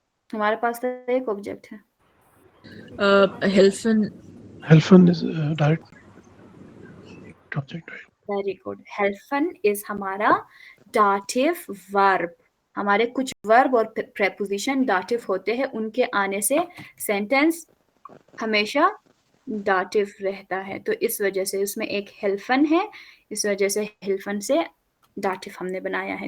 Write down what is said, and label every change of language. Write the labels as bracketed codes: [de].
[hi] हमारे पास तो एक ऑब्जेक्ट है. [de] Helfen. [en] Helfen is direct object, right? Very good. हेल्फन is हमारा dative verb. [hi] हमारे कुछ वर्ब और प्रेपोजिशन डाटिव होते हैं, उनके आने से सेंटेंस हमेशा डाटिव रहता है. तो इस वजह से उसमें एक हेल्फन है, इस वजह से हेल्फन से डाटिव हमने बनाया है.